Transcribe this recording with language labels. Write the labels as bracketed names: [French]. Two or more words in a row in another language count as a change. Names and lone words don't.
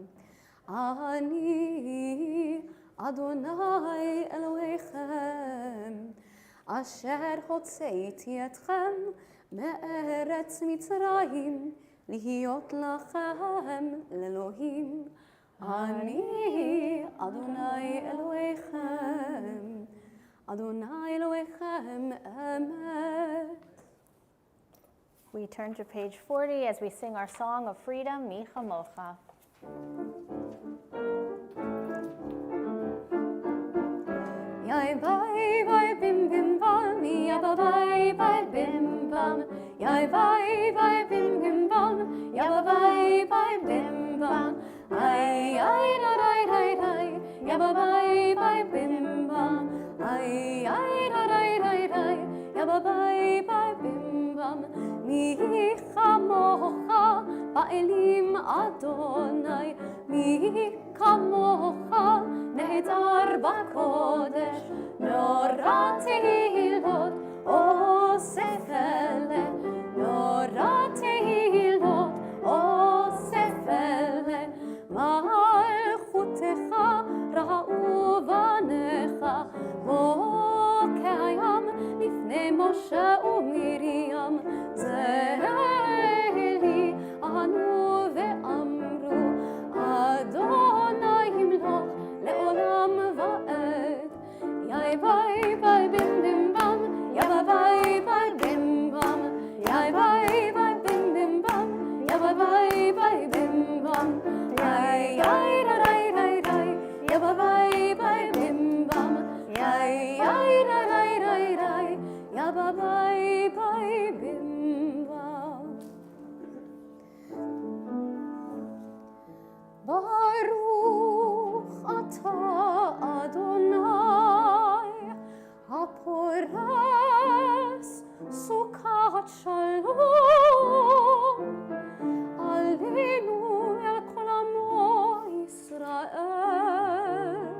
[Hebrew] אני אדוני אלוהיכם, אשר הוצאתי אתכם מארץ מצרים, להיות לכם לאלוהים. אני אדוני אלוהיכם, אדוני אלוהיכם אמת. [English] We turn to page 40 as we sing our song of freedom, [Hebrew] מי כמוכה. Yai bye bye bim bim bam, ya ba bye bye bim bam. Yai bye bye bim bim bam, ya ba bye bye bim bam. Ay ay da da da da, ya ba bye bye bim bam. Ay ay da da da da, ya ba bye bye bim bam. מי כמוכה באלים אדוני מי כמוכה נאדר b'kodesh, נורא תהילות עושה פלא נורא תהילות עושה פלא מלכותך ראו בניך בוקע ים לפני משה ומרים, זה אלי ענו ואמרו אדוני ימלוך לעולם ועד. Yai bye bye bim bim bam, ya ba bye bye bim bam. Yai bye bye bim bim bam, ya ba bye bye bim bam. Yai yai da da da da, ya ba bye bye bim bam. Yai yai da da da da, ya ba bye bye bim bam. ברוך אתה אדוני הפורש סוכת שלום עלינו על כל עמו ישראל.